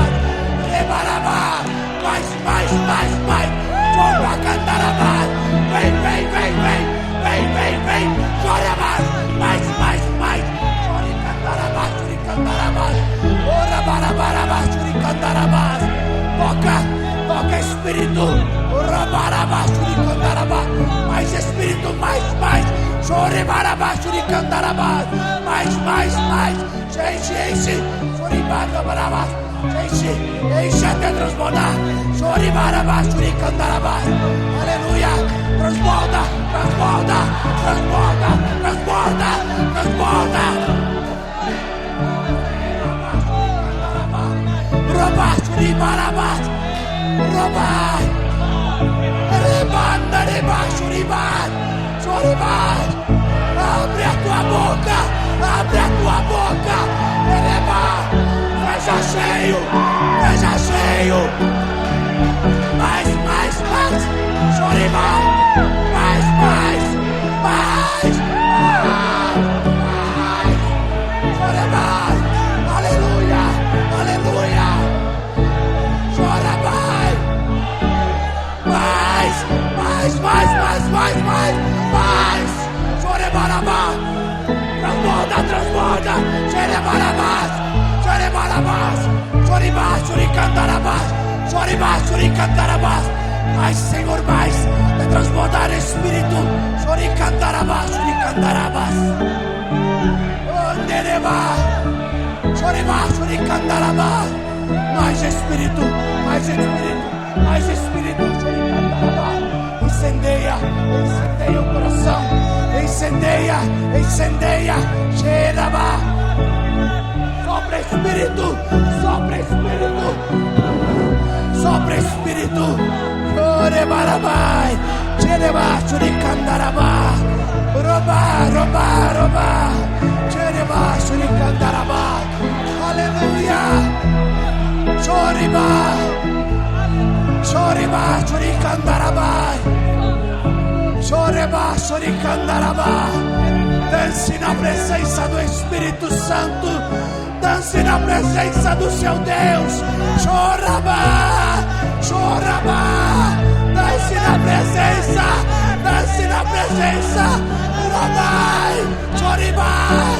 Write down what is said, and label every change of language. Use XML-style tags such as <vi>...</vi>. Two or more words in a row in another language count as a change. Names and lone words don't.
<pt>Rebarabá. Mais. Choricandarabá. Vem. Chorabá. Mais. Choricandarabá. Orabarabá, choricandarabá. Toca Espírito. Orabarabá, choricandarabá. Mais Espírito, mais. Choribarabá, choricandarabá. Mais. Enche. Choribarabá. Enche até transbordar. Choribarabá, choricandarabá. Aleluia. Transborda. Robá, choribarabá. Robá. Rebanda, choribar. Abre a tua boca. Veja cheio. Mais. Choribar. Mais. Choribar. Aleluia. Chorabai. Mais. Chorebarabá. Transborda. Cherebarabás. Choricandarabás. Mais, Senhor, mais. De transbordar Espírito. Choricandarabás. Andereba. Choricandarabás. Mais Espírito. Choricandarabás. Incendeia o coração. Incendeia. Xerabá. Sopra Espírito. Chorebarabai. Xerebá. Choricandarabá. Robá. Xerebá. Choricandarabá. Aleluia. Choriba. Choricandarabá. Choricandarabá. Dance na presença do Espírito Santo. Dance na presença do seu Deus. Chorabá. Dance na presença. Rabai. Choribás.</pt>